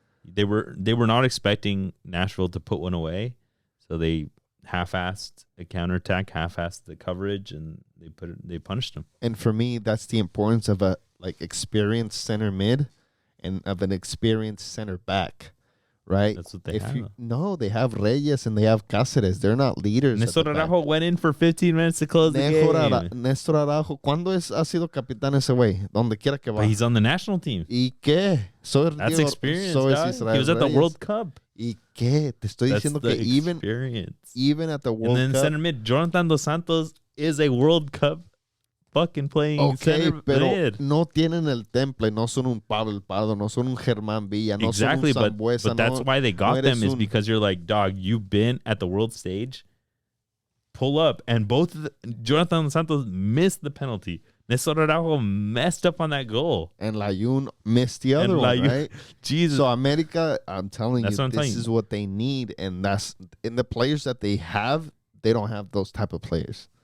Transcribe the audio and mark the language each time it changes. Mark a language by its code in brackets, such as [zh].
[en] They were not expecting Nashville to put one away, so they half-assed a counterattack, half-assed the coverage, and they punished them. And for me, that's the importance of a experienced center mid and of an experienced center back, right? That's what they have. They have Reyes and they have Cáceres. They're not leaders. Néstor Araujo went in for 15 minutes to close the game. [es] Néstor Araujo, ¿cuándo ha sido capitán ese güey? Donde quiera que va. [en] But he's on the national team. [es] ¿Y qué? [en] That's experience, he was at the World Cup. [es] ¿Y qué? Te estoy diciendo que [en] even at the World Cup. And then center mid, Jonathan Dos Santos is a World Cup fucking playing center mid. [es] No tienen el temple, no son un Pablo El Pardo, no son un Germán Villa, no son un Sambuesa. [en] But that's why they got them is because you're like, dog, you've been at the world stage. Pull up. And both Jonathan Dos Santos missed the penalty. Néstor Araujo messed up on that goal. And Layun missed the other one, right? Jesus. So America, I'm telling you, this is what they need. And that's in the players that they have, they don't have those type of players.